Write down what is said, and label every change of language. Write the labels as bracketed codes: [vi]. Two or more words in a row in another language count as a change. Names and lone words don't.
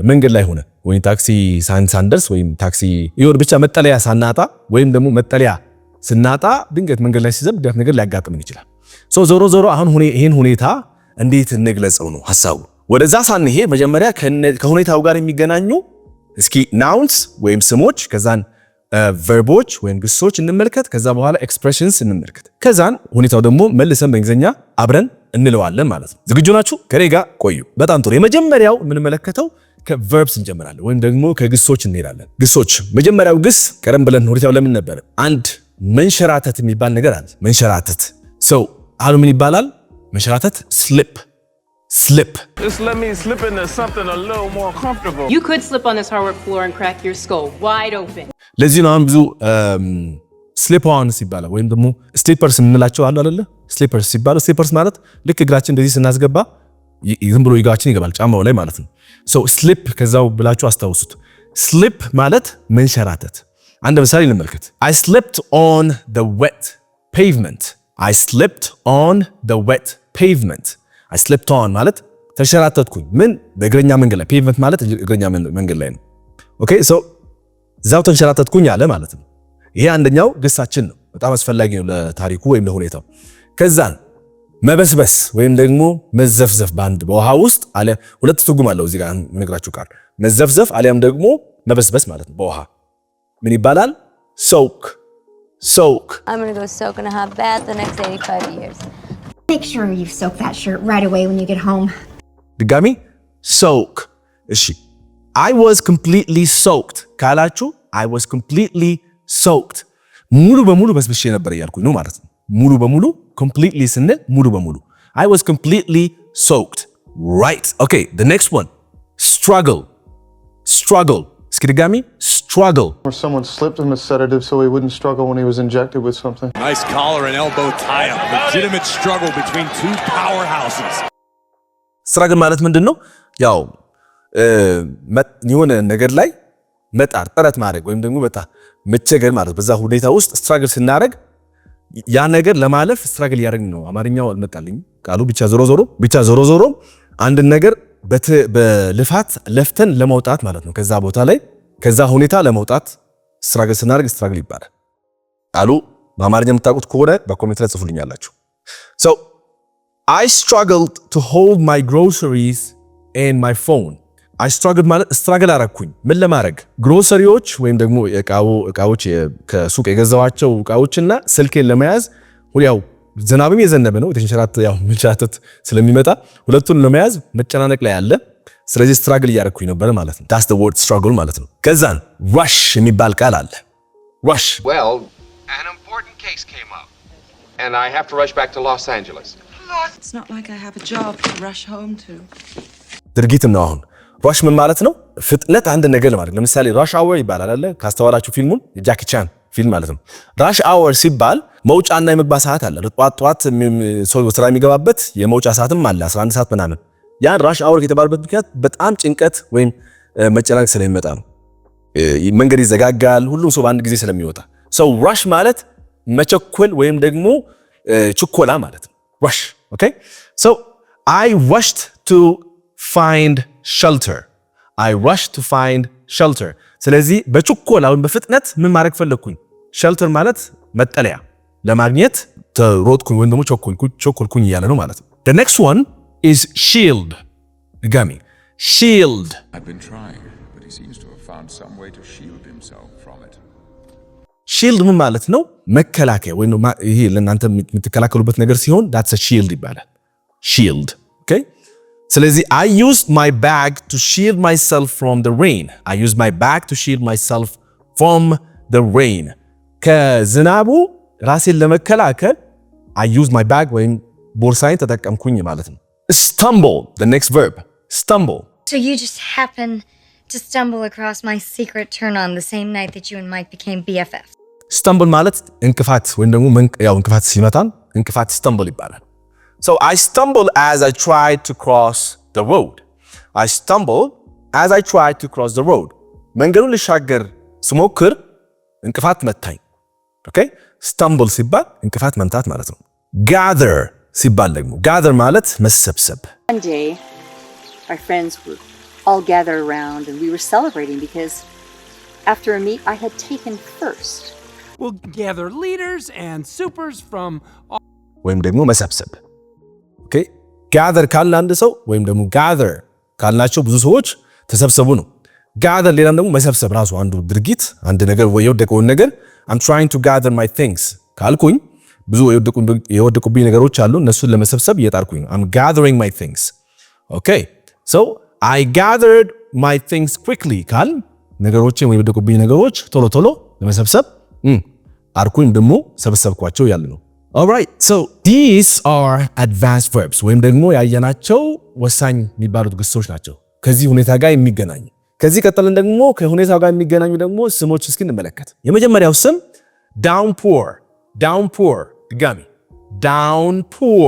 [am] መንገድ ላይ ሆነ ወይም ታክሲ ሳንደርስ ወይም ታክሲ ይወር ብቻ መጠለያ ሳናጣ ወይም ደግሞ መጠለያ ስናጣ ድንገት መንገድ ላይ ሲዘንብ ነገር ሊያጋጥመን ይችላል። ዞሮ አሁን ይሄን ሁኔታ እንዴት እንግለጸው ነው ሐሳቡ። ወደዛ ሳንሄድ መጀመሪያ ከሁኔታው ጋር የሚገናኙ እስኪ ናውንስ ወይም ስሞች ከዛን ቨርቦች ወይም ግሶች እንመልከት። ከዛ በኋላ ኤክስፕሬሽንስ እንመልከት። ከዛን ሁኔታው ደግሞ መልሰን በእንግሊዝኛ አብረን እንለዋለን ማለት ነው። ዝግጁ ናችሁ? ከኔ ጋር ቆዩ። በጣም ጥሩ። የመጀመሪያው የምንመለከተው ከቨርብስ እንጀምራለን ወይም ደግሞ ከግሶች እንሄዳለን። ግሶች መጀመሪያው ግስ ቀደም ብለን ሁኔታው ለምን ነበር? አንድ መንሸራተት የሚባል ነገር አለ። መንሸራተት ሰው አሉ ምን ይባላል? መንሸራተት [en] slip slip. Just let me slip into something a little more comfortable. You could slip on this hardwood floor and crack your skull wide open. [am] ለዚህ ነው ብዙ [en] slip ons [am] ይባላል ወይም ደግሞ ስሊፐርስ የምንላቸው አሉ አይደለ? ስሊፐርስ ይባላል። ስሊፐርስ ማለት ልክ እግራችን እንደዚህ ስናስገባ ዝም ብሎ እግራችን ይገባል ጫማው ላይ ማለት ነው። [en] so slip [am] ከዛው ብላችሁ አስታውሱት። ስሊፕ ማለት መንሸራተት። አንድ ምሳሌ እንመልከት። [en] I slipped on the wet pavement. I slipped on the wet pavement. I slipped on [am] ማለት ተንሸራተትኩኝ። ምን? በእግረኛ መንገድ ላይ። ፔቭመንት ማለት እግረኛ መንገድ ላይ ነው። [en] okay so [am] እዛው ተንሸራተትኩኝ አለ ማለት ነው። ይሄ አንደኛው ግሳችን ነው። በጣም አስፈላጊ ነው ለታሪኩ ወይም ለሁኔታው። ከዛን መበስበስ ወይም ደግሞ መዘፍዘፍ በአንድ በውሃ ውስጥ አለ። ሁለት ትርጉም አለው እዚህ ጋር ነግራችሁ ቃል መዘፍዘፍ አሊያም ደግሞ መበስበስ ማለት ነው። በውሃ ምን ይባላል? soak. [en] I'm going to go soak in a hot bath the next 85 years. Make sure you soak that shirt right away when you get home. [am] ድጋሚ soak. እሺ [en] I was completely soaked [am] ካላችሁ [en] I was completely soaked [am] ሙሉ በሙሉ በስብሼ ነበር እያልኩኝ ነው ማለት ነው። ሙሉ በሙሉ completely ስንል ሙሉ በሙሉ [en] I was completely soaked. Right. Okay, the next one. Struggle. [am] እስኪ ድጋሚ struggle. [en] Or someone slipped him a sedative so he wouldn't struggle when he was injected with something. Nice collar and elbow tie-up. Legitimate struggle between two powerhouses. [am] struggle ማለት ምንድነው? ያው የሆነ ነገር ላይ መጣር ጥረት ማድረግ ወይም ደግሞ መቸገር ማለት በዛ ሁኔታ ውስጥ struggle ስናደርግ ያ ነገር ለማለፍ struggle ያደርግን ነው። አማርኛው አልመጣልኝ ቃሉ ብቻ ዞሮ ዞሮ አንድ ነገር በልፋት ለፍተን ለመውጣት ማለት ነው። ከዛ ቦታ ላይ ከዛ ሁኔታ ለመውጣት struggle ስናደርግ struggle ይባላል። ቃሉ በአማርኛ የምታውቁት ከሆነ በኮሜንት ላይ ጽፉልኛላችሁ። [en] So I struggled to hold my groceries and my phone. I struggled [am] ማለት struggle አረኩኝ ምን ለማድረግ ግሮሰሪዎች ወይም ደግሞ እቃዎች ከሱቅ የገዛዋቸው እቃዎችና ስልኬን ለመያዝ ያው ዝናብም የዘነበ ነው መንሸራተት ስለሚመጣ ሁለቱን ለመያዝ መጨናነቅ ላይ አለ። ስለዚህ struggle እያረኩኝ ነበር ማለት ነው። [en] That's the word struggle [am] ማለት ነው። ከዛን rush የሚባል ቃል አለ። rush [en] Well, an important case came up and I have to rush back to Los Angeles. It's not like I have a job to rush home to. [am] ድርጊትም ነው አሁን ራሽ ምን ማለት ነው? ፍጥነት አንድ ነገር ለማድረግ ለምሳሌ [en] rush hour [am] ይባላል አይደል? ካስተዋላችሁ ፊልሙን የጃኪ ቻን ፊልም ማለት ነው። [en] rush hour [am] ሲባል መውጫና የመግባት ሰዓት አለ። ጧት ሰው ስራ የሚገባበት የመውጫ ሰዓትም አለ 11 ሰዓት ምናምን። ያን [en] rush hour [am] የተባለበት ምክንያት በጣም ጭንቀት ወይም መጨናነቅ ስለሚመጣ ነው። መንገድ ይዘጋጋል፣ ሁሉም ሰው በአንድ ጊዜ ስለሚወጣ ሰው ራሽ ማለት መቸኮል ወይም ደግሞ ችኮላ ማለት ነው። [en] rush okay so I rushed to find shelter. [am] I rushed to find shelter. ስለዚህ በችኮላ ወይም በፍጥነት ምን ማድረግ ፈለኩኝ? shelter ማለት መጠለያ ለማግኘት ተሮጥኩኝ ወይም ደግሞ ቸኮልኩኝ እያለ ነው ማለት ነው። [en] The next one is shield. [am] ድጋሚ shield. [en] I've been trying, but he seems to have found some way to shield himself from it. [am] shield ምን ማለት ነው? መከላከያ ወይም ይሄ ለእናንተ የምትከላከሉበት ነገር ሲሆን [en] that's a shield [am] ይባላል። [en] shield. Okay? ስለዚህ I used my bag to shield myself from the rain. I used my bag to shield myself from the rain. [am] ከዝናቡ ራሴን ለመከላከል [en] I used my bag [am] ወይም ቦርሳዬን ተጠቀምኩኝ ማለት ነው። [en] stumble, the next verb. stumble. So you just happen to stumble across my secret turn on the same night that you and Mike became BFFs. [am] stumble ማለት እንቅፋት ወይም ደግሞ እንቅፋት ሲመታን እንቅፋት stumble ይባላል። [en] So I stumbled as I tried to cross the road. I stumbled as I tried to cross the road. [am] መንገዱን ልሻገር ስሞክር እንቅፋት መታኝ። Okay? stumble ሲባል እንቅፋት መምታት ማለት ነው። gather ሲባል ደግሞ gather ማለት መሰብሰብ። [en] One day, our friends would all gather around and we were celebrating because after a meet I had taken first. We'll gather leaders and supers from [am] ወይም ደግሞ መሰብሰብ። ኦኬ gather ካልን አንድ ሰው ወይም ደግሞ gather ካልናቸው ብዙ ሰዎች ተሰብሰቡ ነው። gather ሌላም ደግሞ መሰብሰብ ራሱ አንዱ ድርጊት አንድ ነገር ወይ የወደቀውን ነገር [en] I'm trying to gather my things [am] ካልኩኝ ብዙ የወደቁብኝ ነገሮች አሉ እነሱን ለመሰብሰብ እየጣርኩኝ [en] I'm gathering my things. Okay, so I gathered my things quickly [am] ካል ነገሮችን ወይ የወደቁብኝ ነገሮች ቶሎ ቶሎ ለመሰብሰብ አርኩኝ ደግሞ ሰበሰብኳቸው ያለ ነው። [en] Alright, so these are advanced verbs [am] ወይም ደግሞ ያየናቸው ወሳኝ የሚባሉት ግሶች ናቸው ከዚህ ሁኔታ ጋር የሚገናኙ። ከዚህ ቀጥለን ደግሞ ከሁኔታው ጋር የሚገናኙ ደግሞ ስሞች እስኪ እንመለከት። የመጀመሪያው ስም [en] downpour downpour [am] ድጋሚ downpour.